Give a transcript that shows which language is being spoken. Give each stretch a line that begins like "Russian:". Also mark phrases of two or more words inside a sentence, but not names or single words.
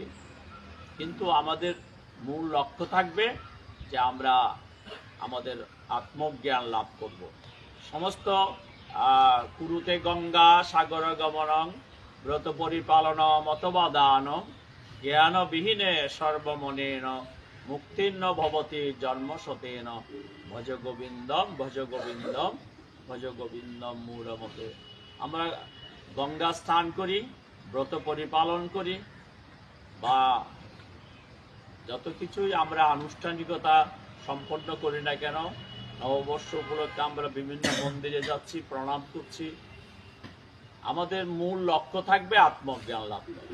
Bangla: কিন্তু আমাদের মূল লক্ষ্য থাকবে যে আমরা আমাদের আত্মজ্ঞান লাভ করব।
Sanskrit: সমস্ত কুরুতে গঙ্গা সাগর গমনং ব্রত পরিপালন অথবা দানম জ্ঞানবিহীনে সর্বমনেন মুক্তির্ন ভবতি জন্মশতেন ভজ গোবিন্দম ভজ গোবিন্দম ভজ গোবিন্দম মূঢ়মতে।
Bangla: আমরা গঙ্গা স্নান করি, ব্রত পরিপালন করি, বা যত কিছুই আমরা আনুষ্ঠানিকতা সম্পন্ন করি না কেন, নববর্ষ উপলক্ষে আমরা বিভিন্ন মন্দিরে যাচ্ছি, প্রণাম করছি, আমাদের মূল লক্ষ্য থাকবে আত্মজ্ঞান লাভ করা।